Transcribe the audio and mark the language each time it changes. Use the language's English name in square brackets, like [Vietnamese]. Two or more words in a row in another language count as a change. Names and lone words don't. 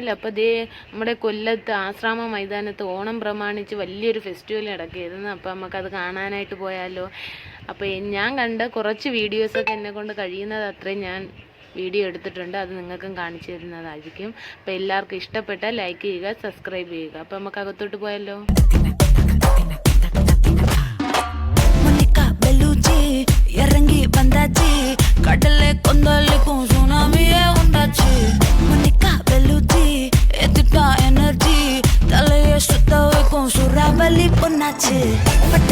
[Malayalam] അപ്പോൾ ദേ നമ്മുടെ കൊല്ലത്ത് ആശ്രാമ മൈതാനത്ത് ഓണം പ്രമാണിച്ച് വലിയൊരു ഫെസ്റ്റിവൽ നടക്കിയിരുന്നു. അപ്പോൾ നമുക്കത് കാണാനായിട്ട് പോയാലോ. അപ്പോൾ ഞാൻ കണ്ട കുറച്ച് വീഡിയോസൊക്കെ എന്നെ കൊണ്ട് കഴിയുന്നത് അത്രയും ഞാൻ വീഡിയോ എടുത്തിട്ടുണ്ട്. അത് നിങ്ങൾക്കും കാണിച്ചു തരുന്നതായിരിക്കും. അപ്പോൾ എല്ലാവർക്കും ഇഷ്ടപ്പെട്ടാൽ ലൈക്ക് ചെയ്യുക, സബ്സ്ക്രൈബ് ചെയ്യുക. അപ്പോൾ നമുക്ക് അകത്തോട്ട് പോയാലോ. [Tamil] இறங்கி வந்தாச்சு கடல்ல கொந்தளிக்கும் சுனாமியே உண்டாச்சு மணிக்கா வெளுச்சி எத்துட்டா எனர்ஜி தலைய சுத்த வைக்கும் சுறாவளி பொண்ணாச்சு